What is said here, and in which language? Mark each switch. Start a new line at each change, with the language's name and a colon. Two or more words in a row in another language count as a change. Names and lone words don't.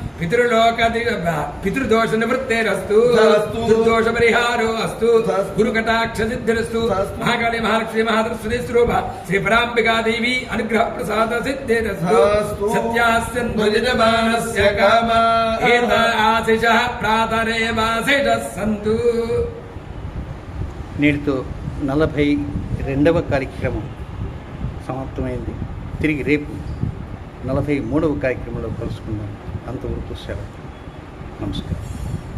Sanskrit: पितृदोषनिवृत्तेरस्तु दुर्दोषपरिहारो अस्तु गुरुकटाक्षसिद्धिरस्तु महाकाली महालक्ष्मी महासरस्वती स्वरूपा श्रीपराम्बिका देवी अनुग्रह प्रसाद सिद्धिरस्तु सत्यास्यन्तु यजमानस्य कामा एत आशिषः प्रातरेवाशिषः सन्तु।
Telugu: నేటితో 42వ కార్యక్రమం సమాప్తమైంది. తిరిగి రేపు 43వ కార్యక్రమంలో కలుసుకుందాం. అంతవరకు సెలవు. నమస్కారం.